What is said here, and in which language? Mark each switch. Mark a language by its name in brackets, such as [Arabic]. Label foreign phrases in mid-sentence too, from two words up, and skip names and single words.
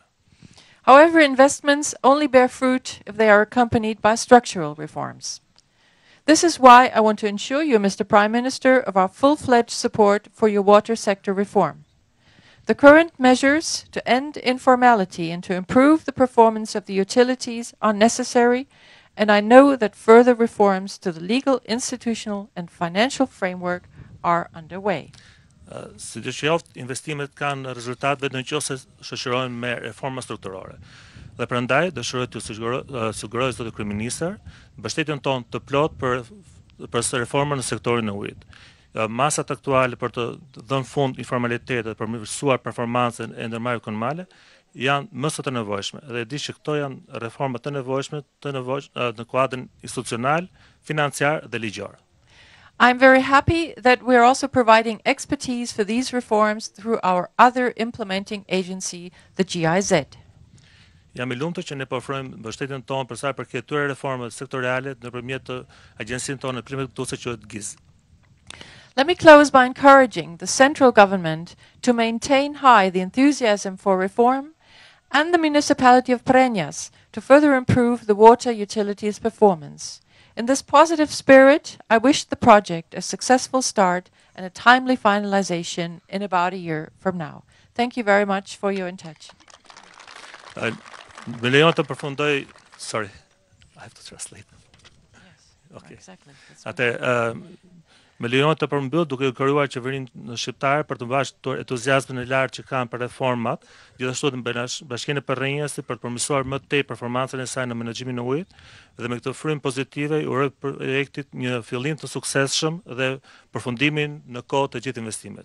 [English] However, investments only bear fruit if they are accompanied by structural reforms. This is why I want to ensure you, Mr. Prime Minister, of our full-fledged support for your water sector reform. The current measures to end informality and to improve the performance of the utilities are necessary, and I know that further reforms to the legal, institutional, and financial framework are underway. [Albanian] Si që qoftë, investimet kanë rezultat vetëm nëse shoqërohen me reforma strukturore. Dhe prandaj dëshiroj të siguroj zotë Kryeministër mbështetjen tonë të plotë për reformën në sektorin e ujit. Masat aktuale për të dhënë fund informalitetit, për përmirësuar performancën e ndërmarrjeve ekonomike janë më së të nevojshme dhe di që këto janë reforma të nevojshme në kuadrin institucional, financiar dhe ligjor. [English] I'm very happy that we are also providing expertise for these reforms through our other implementing agency, the GIZ. [Albanian] Jam I lumtur që ne po ofrojmë mbështetjen tonë për sa i përket këtyre reformave sektoriale nëpërmjet agjencinë tonë implementuese që quhet GIZ. [English] Let me close by encouraging the central government to maintain high the enthusiasm for reform and the municipality of Prrenjas to further improve the water utilities performance. In this positive spirit, I wish the project a successful start and a timely finalization in about a year from now. Thank you very much for your attention. [Albanian] Me lejon të përfundoj, [English] sorry, I have to translate. Okay. Exactly. [Albanian] Me lejon të përmbyll duke kërkuar qeverinë shqiptare për të mbajtur entuziazmin e lartë që kanë për reformat, gjithashtu në Bashkinë e Prrenjasit për të përmirësuar më tej performancën e saj në menaxhimin e ujit dhe me këtë frym pozitive uroj projektit një fillim të suksesshëm dhe përfundimin në kohë të gjithë investimet.